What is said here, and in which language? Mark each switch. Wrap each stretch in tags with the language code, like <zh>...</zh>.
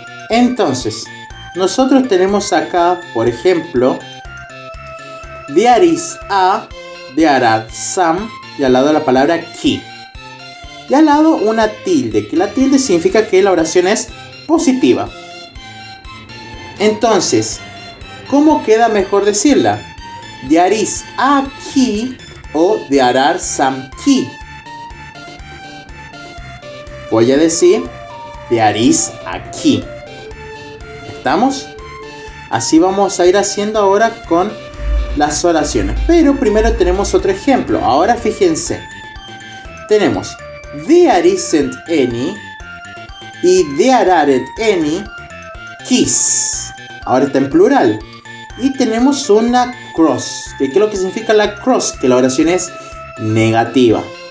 <es>Entonces, nosotros tenemos acá, por ejemplo,</es> <en>there is a, there are some,</en> <es>y al lado la palabra key. Y al lado una tilde, que la tilde significa que la oración es positiva. Entonces, ¿cómo queda mejor decirla?</es> <en>There is a key o there are some key.</en> <es>voy a decir</es> <en>there is</en> <es>aquí. ¿Estamos? Así vamos a ir haciendo ahora con las oraciones. Pero primero tenemos otro ejemplo. Ahora fíjense. Tenemos</es> <en>there isn't any</en> <es>y</es> <en>there aren't any keys.</en> <es>Ahora está en plural. Y tenemos una cross. ¿Qué es lo que significa la cross? Que la oración es negativa.</es>